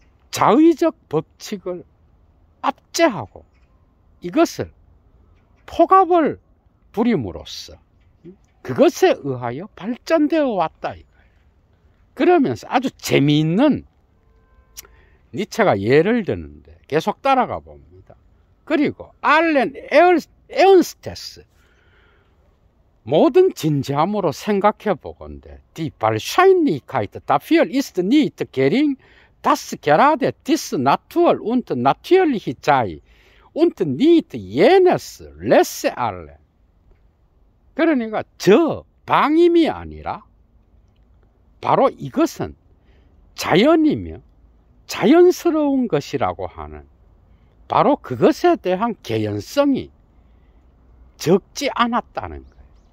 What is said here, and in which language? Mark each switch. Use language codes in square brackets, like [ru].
[ko] 자의적 법칙을 압제하고 이것을 폭압을 부림으로써 그것에 의하여 발전되어 왔다 이거예요. 그러면서 아주 재미있는 니체가 예를 드는데 계속 따라가 봅니다. 그리고 알렌 에언스테스, 모든 진지함으로 생각해 보건대 [de] Die Wahrscheinlichkeit dafür ist nicht gering, dass gerade diese Natur und natürliche sei und nicht jenes laisse alle. [ko] 그러니까 저 방임이 아니라 바로 이것은 자연이며 자연스러운 것이라고 하는 바로 그것에 대한 개연성이 적지 않았다는 거예요.